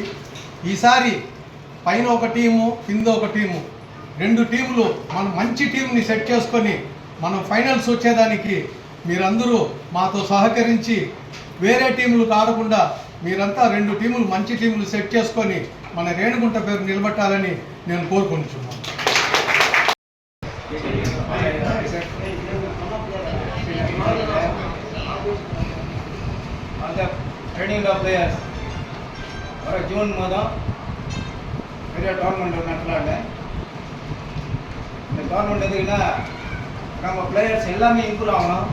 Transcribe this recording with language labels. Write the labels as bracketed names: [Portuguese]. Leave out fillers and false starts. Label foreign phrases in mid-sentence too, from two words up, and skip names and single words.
[Telugu] ఈసారి పైన ఒక టీము, కింద ఒక టీము, 2 టీములు మనం మంచి టీంని సెట్ చేసుకొని మనం ఫైనల్స్ వచ్చేదానికి మీరందరూ మాతో సహకరించి వేరే టీములకు ఆడకుండా మీరంతా 2 టీములు మంచి టీములు సెట్ చేసుకొని మన రేణిగుంట పేరు నిలబెట్టాలని నేను కోరుకుంటున్నాను. [Tamil] ஜூன் மாதம் பெரிய டோர்னமெண்ட் நடத்தலான்னு. இந்த டோர்னமெண்ட் எதுக்குன்னா நம்ம பிளேயர்ஸ் எல்லாமே இம்ப்ரூவ் ஆகணும்.